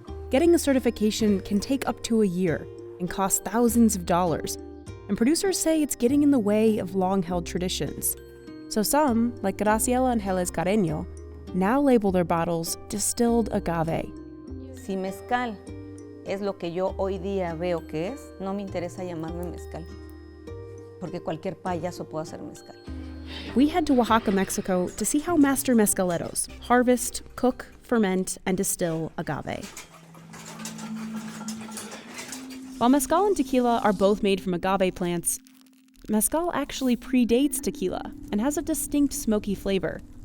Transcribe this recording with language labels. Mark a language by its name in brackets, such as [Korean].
[English] Getting a certification can take up to a year and cost thousands of dollars, and producers say it's getting in the way of long-held traditions. So some, like Graciela Angeles Carreño, now label their bottles distilled agave. [Spanish] Si mezcal es lo que yo hoy día veo que es, no me interesa llamarme mezcal, porque cualquier payaso puede hacer mezcal. [English] We head to Oaxaca, Mexico to see how master mezcaleros harvest, cook, ferment, and distill agave. While mezcal and tequila are both made from agave plants, mezcal actually predates tequila and has a distinct smoky flavor.